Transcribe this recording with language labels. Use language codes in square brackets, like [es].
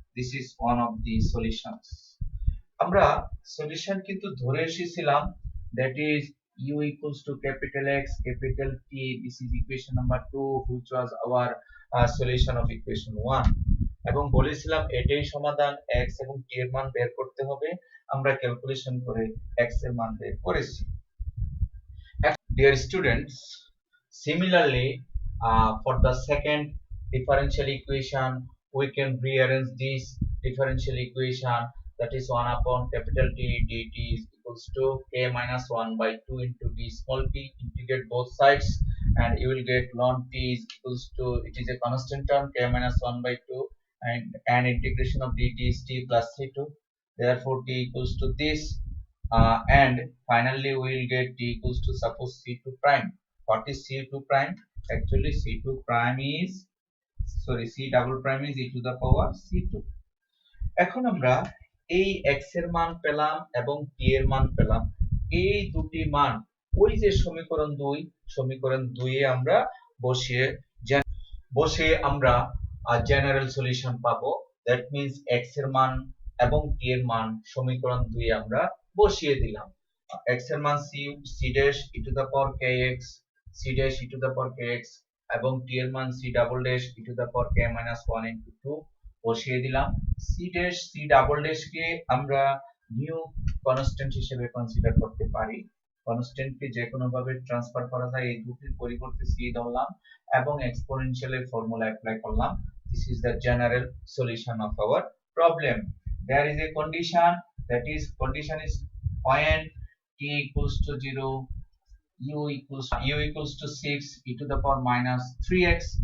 [en] This is one of the solutions. [bn] আমরা solution কিন্তু ধরে এসেছিলাম, [en] that is u equals to capital X capital T. This is equation number 2, which was our solution of equation 1, [bn] এবং বলেছিলাম এটাই সমাধান। x এবং t এর মান বের করতে হবে, আমরা ক্যালকুলেশন করে x এর মান বের করেছি। [en] Dear students, similarly for the second differential equation we can rearrange this differential equation, that is 1 upon capital T dt is equals to k minus 1 by 2 into d small t. Integrate both sides and you will get ln t is equals to, it is a constant term, k minus 1 by 2, and integration of dt is t plus c2, therefore t equals to this, and finally we will get t equals to suppose c2 prime. What is c2 prime? Actually c2 prime is, sorry, c double prime is e to the power c2. [bn] এখন আমরা এই x এর মান পেলাম এবং t এর মান পেলাম, এই দুটি মান ওই যে সমীকরণ 2 এ আমরা বসিয়ে আমরা জেনারেল সলিউশন পাবো। দ্যাট মিন্স x এর মান এবং t এর মান সমীকরণ 2 এ আমরা বসিয়ে দিলাম। x এর মান c dash e to the power kx c dash e to the power kx এবং t এর মান c double dash e to the power k minus 1 into 2 বসিয়ে দিলাম। c dash c double dash কে আমরা new constant হিসেবে consider করতে পারি। Constant কে যে কোনো ভাবে ট্রান্সফার করা যায়, এই দুটির পরিবর্তে c ধরলাম এবং এক্সপোনেনশিয়ালের ফর্মুলা অ্যাপ্লাই করলাম। [en] This is the general solution of our problem. There is a condition, that is condition is when t equals to 0, u equals to 6 e to the power minus 3x।